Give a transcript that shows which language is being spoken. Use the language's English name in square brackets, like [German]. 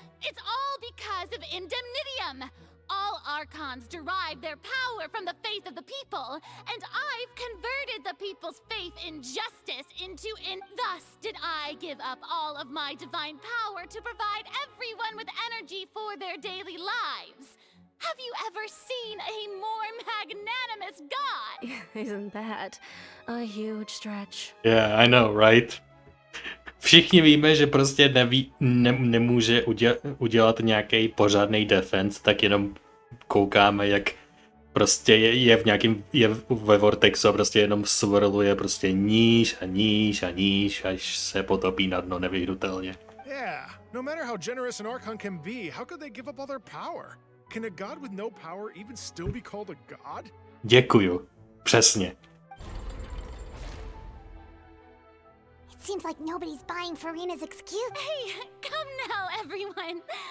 [English] It's all because of indemnitium! All Archons derive their power from the faith of the people, and I've converted the people's faith in justice into Thus did I give up all of my divine power to provide everyone with energy for their daily lives. Have you ever seen a more magnanimous god? Isn't that a huge stretch? Yeah, I know, right? [Czech] Všichni víme, že prostě nemůže udělat nějaký pořádný defense, tak jenom koukáme, jak prostě je ve vortexu a prostě jenom swirluje prostě níž a níž a níž, až se potopí na dno nevyhnutelně. [English] Yeah, no matter how generous an Archon can be, how could they give up all their power? Can a god with no power even still be called a god? [Czech] Děkuju. Přesně. [English] It seems like nobody's buying Furina's excuse. Hey, come now, everyone.